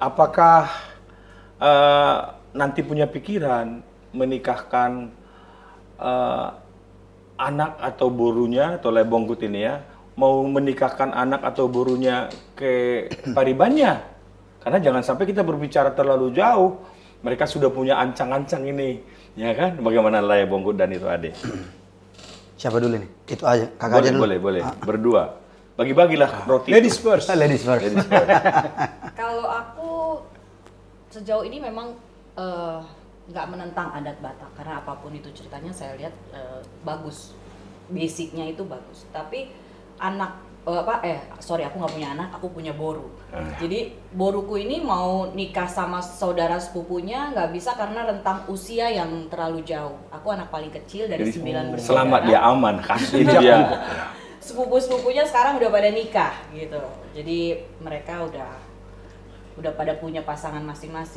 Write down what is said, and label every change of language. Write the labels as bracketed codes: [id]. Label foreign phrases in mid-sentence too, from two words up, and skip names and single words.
[id] apakah nanti punya pikiran menikahkan anak atau borunya atau Le Bonggut ini ya, mau menikahkan anak atau borunya ke Paribannya? Karena jangan sampai kita berbicara terlalu jauh, mereka sudah punya ancang-ancang ini, ya kan? Bagaimana Le Bonggut dan Ito Ade? Siapa dulu nih? Itu aja. Kakak aja dulu. Boleh. Berdua. Bagi-bagilah roti. [en] Ladies first. Ladies first. [id] Kalau aku sejauh ini memang nggak menentang adat Batak karena apapun itu ceritanya saya lihat bagus, basicnya itu bagus. Tapi aku nggak punya anak, aku punya boru. Jadi boruku ini mau nikah sama saudara sepupunya nggak bisa karena rentang usia yang terlalu jauh. Aku anak paling kecil dari 9 bersaudara. Selamat dia aman, itu dia. Sepupu-sepupunya sekarang udah pada nikah gitu. Jadi mereka udah pada punya pasangan masing-masing.